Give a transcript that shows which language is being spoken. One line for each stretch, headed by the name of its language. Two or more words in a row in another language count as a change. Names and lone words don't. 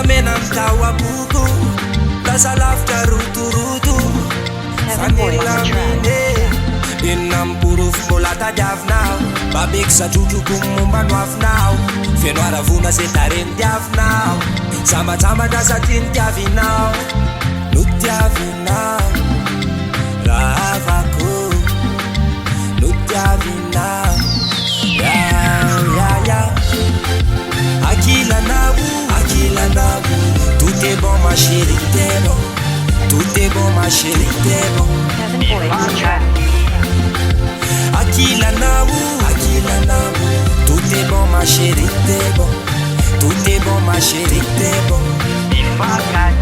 Malagasy: mena mitao aboko lasa lavitra rotoroto fanilamine inona miporofo mbola tadiavinao babeko satrotroko mombano avinao fianoaravona zay tareny diavinao zambatsambatra satria ny tiavinao no tiavinao ravako no tiavinao Akilanao,
French: tout est bon ma chérie, t'es bon. Tout est bon ma chérie, t'es bon.
English: Heaven Boy on the track.
French: Akilanao, tout est bon ma chérie, t'es bon. Tout est bon ma chérie, t'es bon.